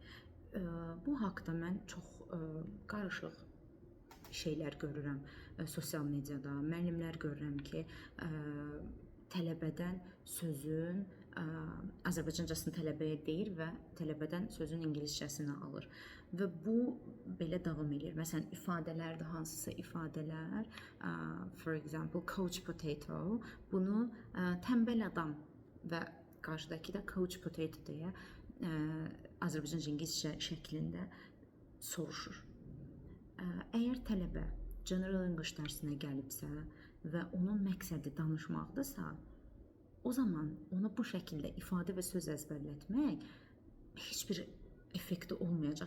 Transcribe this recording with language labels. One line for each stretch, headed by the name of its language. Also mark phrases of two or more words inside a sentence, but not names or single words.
Azerbaijani: Bu haqqda mən çox qarışıq şeylər görürəm sosial mediada. Müəllimlər görürəm ki, tələbədən sözün Azərbaycancasını tələbəyə deyir və tələbədən sözün ingiliscəsini alır. Və bu belə davam edir. Məsələn, ifadələrdə hansısa ifadələr,
English: for example, couch potato,
Azerbaijani: bunu tənbəl adam və qarşıdakı da
English: couch potato
Azerbaijani: deyə Azərbaycanca ingiliscə şəklində soruşur. Əgər tələbə
English: General English
Azerbaijani: dərsinə gəlibsə və onun məqsədi danışmaqdırsa, o zaman ona bu şəkildə ifadə və söz əzbərlətmək heç bir effekti olmayacaq.